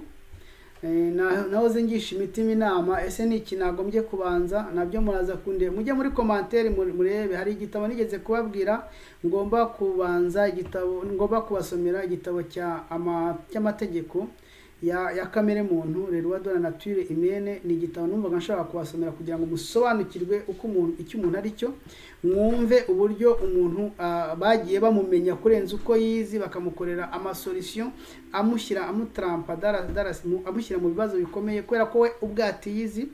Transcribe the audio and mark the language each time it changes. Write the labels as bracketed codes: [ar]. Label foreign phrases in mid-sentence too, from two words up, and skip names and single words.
[rw] Nahoze ngisha imitima inama, ese ni iki nagombye kubanza, nabyo muraza kunde mujye muri commentaire murebe. Hari igitabo nigeze kubabwira ngomba kubasomera, igitabo cy'amategeko ya kamere muntu, [fr] le loi de la nature humaine. [rw] Ni igitabo numvaga nshaka kubasomera kugira ngo musobanukirwe icyo umuntu ari cyo, mwumve uburyo umuntu bagiye bamumenya kurenza uko yizi, bakamukorera amasolution, amushyira mu bibazo bikomeye kubera ko we ubwati yizi.